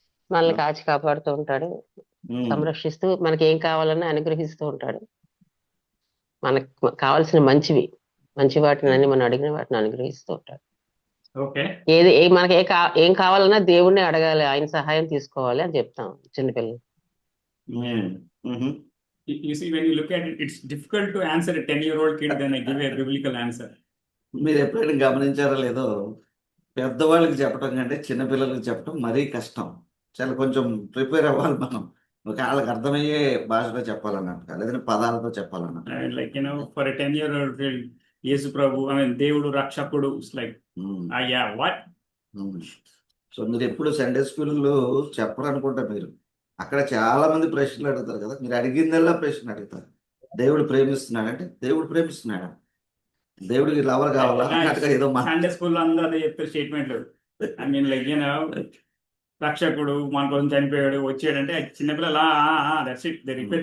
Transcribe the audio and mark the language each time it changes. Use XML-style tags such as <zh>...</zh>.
<te>మనల్ని కాచి కాపాడుతూ ఉంటాడు, సంరక్షిస్తూ, మనకి ఏం కావాలన్నా అనుగ్రహిస్తూ ఉంటాడు. మనకు కావాల్సిన మంచివి మంచి వాటిని అన్ని మనం అడిగిన వాటిని అనుగ్రహిస్తూ ఉంటాడు.</te> <en>Okay.</en> <te>మనకి ఏం కావాలన్నా దేవుణ్ణి అడగాలి, ఆయన సహాయం తీసుకోవాలి అని చెప్తాం చిన్నపిల్లలు. మ్మ్.</te> <en>You see, when you look at it, it's difficult to answer a 10-year-old kid than I give a biblical answer.</en> <te>మీరు ఎప్పుడైనా గమనించారో లేదో, పెద్దవాళ్ళకి చెప్పడం కంటే చిన్నపిల్లలకి చెప్పడం మరీ కష్టం. చాలా కొంచెం ప్రిపేర్ అవ్వాలి మనం. వాళ్ళకి అర్థమయ్యే భాషలో చెప్పాలన్నట్టు, లేదంటే పదాలతో చెప్పాలన్నట్టు.</te> <en>I mean, like, for a 10-year-old kid, Yesu Prabhu, I mean, Devudu Rakshakudu, it's like, yeah, what?</en> <te>So మీరు ఎప్పుడు సండే స్కూల్లో చెప్పరు అనుకుంటా. మీరు అక్కడ చాలా మంది ప్రశ్నలు అడుగుతారు కదా, మీరు అడిగిందల్లా ప్రశ్న అడుగుతారు. దేవుడు ప్రేమిస్తున్నాడంటే దేవుడు ప్రేమిస్తున్నాడా, దేవుడికి లవర్ కావాలా అన్నట్టుగా ఏదో సండే స్కూల్లో అందరూ అదే చెప్తారు స్టేట్మెంట్లు.</te> <en>I mean like</en> <te>రక్షకుడు మన కోసం చనిపోయాడు వచ్చాడంటే చిన్నపిల్లలు</te> <en>That's it, they repeat.</en>